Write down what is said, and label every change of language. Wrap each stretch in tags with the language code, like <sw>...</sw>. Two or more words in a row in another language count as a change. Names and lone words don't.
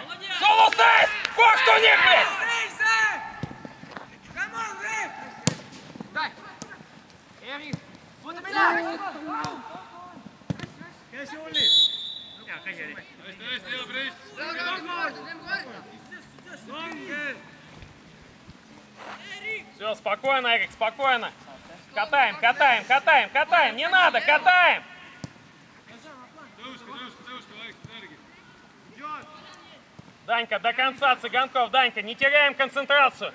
<ru>Солусейс! Kohtunik, блядь! Дай! Эрик,</ru> <et>hästi, hea preis.</et> <ru>Все, спокойно, Эрик, спокойно. Катаем, катаем, катаем, катаем. Не надо, катаем.</ru> <et>Tõuske vaikselt järgi.</et> <ru>Данька, до конца, Цыганков, Данька, не теряем концентрацию.</ru>